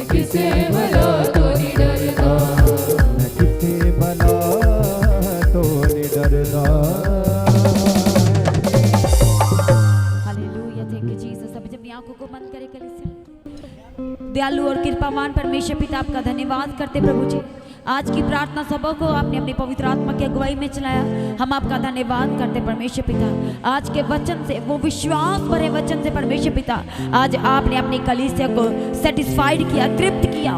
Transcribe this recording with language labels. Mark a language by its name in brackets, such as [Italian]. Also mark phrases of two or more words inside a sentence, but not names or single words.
[Punjabi] किसे भला तो नहीं डरदा, मैं किसे भला तो नहीं डरदा। [English] Hallelujah, thank you Jesus. [Hindi] अभी अपनी आंखों को बंद करें कलीसिया। दयालु और कृपावान परमेश्वर पिता, आपका धन्यवाद करते प्रभु जी, आज की प्रार्थना सभा को आपने अपनी पवित्र आत्मा की अगुवाई में चलाया। हम आपका धन्यवाद करते परमेश्वर पिता, आज के वचन से, वो विश्वास भरे वचन से परमेश्वर पिता, आज आपने अपनी कलीसिया को सेटिस्फाइड किया, तृप्त किया।